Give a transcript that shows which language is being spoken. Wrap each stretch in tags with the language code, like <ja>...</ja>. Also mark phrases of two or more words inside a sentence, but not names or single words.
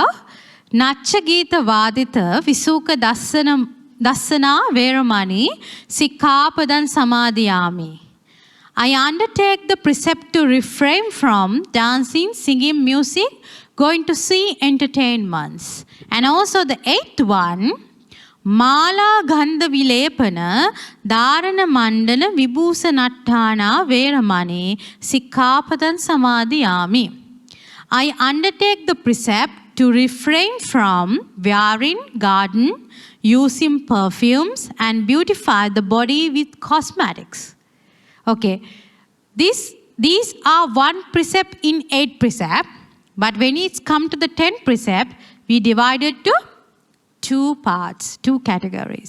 <pi>Nacha Gita Vadita Visuka Dasana Veramani Sikkapadan Samadhiyami.</pi> <en>I undertake the precept to refrain from dancing, singing music, going to see entertainments. And also the 8th one,</en> <pi>Mala Gandha Vilepana Dharana Mandana Vibhusanattana Veramani Sikkapadan Samadhiyami.</pi> <en>I undertake the precept to refrain from wearing garden, using perfumes, and beautify the body with cosmetics. Okay, these are one precept in 8 precepts, but when it's come to the 10th precept, we divide it to 2 parts, 2 categories.</en>